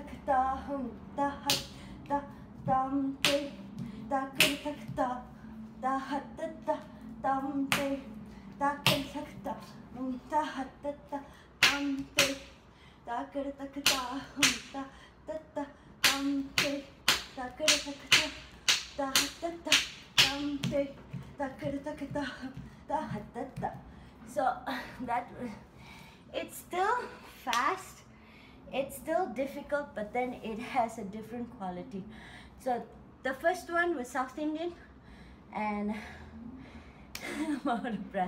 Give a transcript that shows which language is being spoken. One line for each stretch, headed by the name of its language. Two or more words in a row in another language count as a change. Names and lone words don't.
English: kata hum ta hatta tam te ta krita kata ta hatta tam te ta krita kata hum ta hatta tam te ta krita kata hum ta tatta tam te ta krita kata ta hatta tam te ta krita kata ta hatta. So that it's still fast, it's still difficult, but then it has a different quality. So the first one was South Indian, and I'm out of breath.